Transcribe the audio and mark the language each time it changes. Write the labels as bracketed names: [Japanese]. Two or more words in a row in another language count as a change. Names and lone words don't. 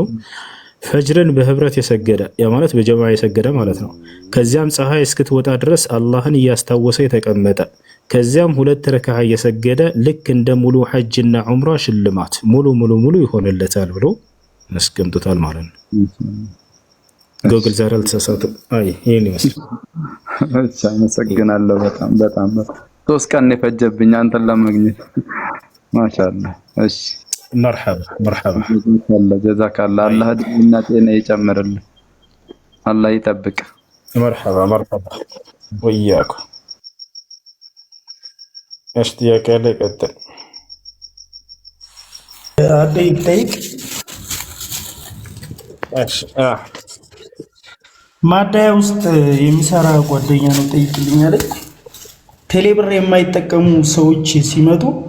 [Amharic] ፈጅርን በህብረት የሰገደ ያ ማለት በጀማዓ የሰገደ ማለት ነው። ከዚያም ፀሐይ እስክትወጣ ድረስ አላህን እያስታወሰ የተቀመጠ ከዚያም 2 ረካዓ የሰገደ ልክ እንደ ሙሉ ሐጅና ዑምራ ሽልማት ሙሉ ይሆንለታል ብሎ አስቀምጦታል ማለት ነው። ጎግል ዛሬ አልተሳሳተም። ይሄን ይመስላል። እሺ አመሰግናለሁ። በጣም 3 ቀን የፈጀብኝ አንተን ለማግኘት ማሻአላህ። እሺ [Arabic] مرحبا جزاك الله [Amharic] እድሜና ጤና ይጨምርልህ። አላህ ይጠብቅ። [Arabic] مرحبا وياكم ايش [Amharic] ጥያቄ አለ? ይቀጥል። ጠይቅ። እሺ ማዳያ ውስጥ የሚሰራ ጓደኛ ነው ጠይቅልኝ አለ። ቴሌብር የማይጠቀሙ ሰዎች ሲመጡ